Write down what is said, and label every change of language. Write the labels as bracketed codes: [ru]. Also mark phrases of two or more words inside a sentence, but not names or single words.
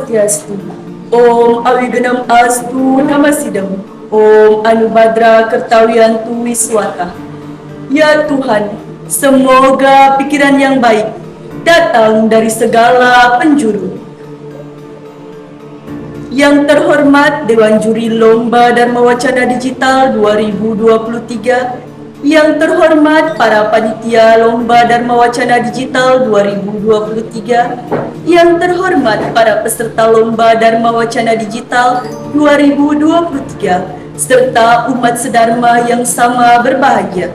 [id] Swastiastu. [sa] Om Awiganam Astu Namasidam. Om Anubhadra Kertawiyantu Wiswata. [id] Ya Tuhan, semoga pikiran yang baik datang dari segala penjuru. Yang terhormat Dewan Juri Lomba Dharma Wacana Digital 2023, yang terhormat para panitia Lomba Dharma Wacana Digital 2023, yang terhormat para peserta Lomba Dharma Wacana Digital 2023, serta umat sedharma yang sama berbahagia.